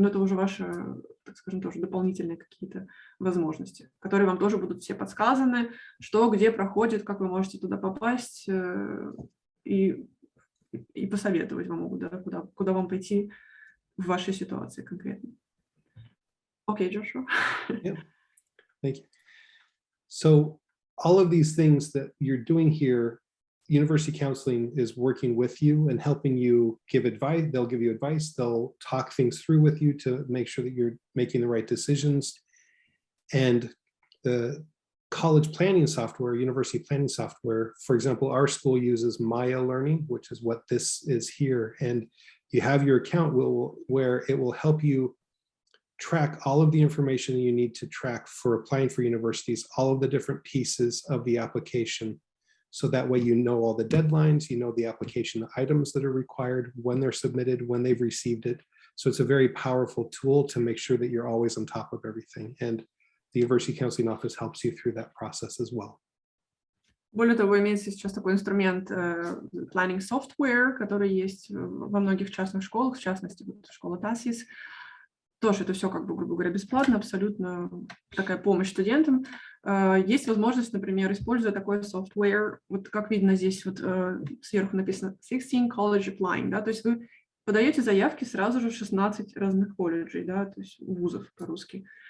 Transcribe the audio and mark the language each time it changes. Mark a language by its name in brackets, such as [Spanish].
[Russian] Но это уже ваши, так скажем, тоже дополнительные какие-то возможности, которые вам тоже будут все подсказаны, что, где проходит, как вы можете туда попасть, и посоветовать вам могут, да, куда вам пойти в вашей ситуации конкретно. Окей, Джошуа. [English] Yeah. Thank you. So all of these things that you're doing here, university counseling is working with you and helping you give advice. They'll give you advice. They'll talk things through with you to make sure that you're making the right decisions. And the college planning software, university planning software, for example, our school uses Maya Learning, which is what this is here. And you have your account where it will help you track all of the information you need to track for applying for universities, all of the different pieces of the application. So that way you know all the deadlines, you know the application items that are required, when they're submitted, when they've received it. So it's a very powerful tool to make sure that you're always on top of everything. And the University Counseling Office helps you through that process as well. [Russian] Более того, имеется сейчас такой инструмент [English] planning software, [Russian] который есть во многих частных школах, в частности, школа TASIS. тоже это все, как бы, грубо говоря, бесплатно, абсолютно такая помощь студентам. Есть возможность, например, используя такой software, вот как видно здесь, вот сверху написано 16 [English] college applying, [Russian] да, то есть вы подаете заявки сразу же в 16 разных колледжей, да, то есть вузов по-русски.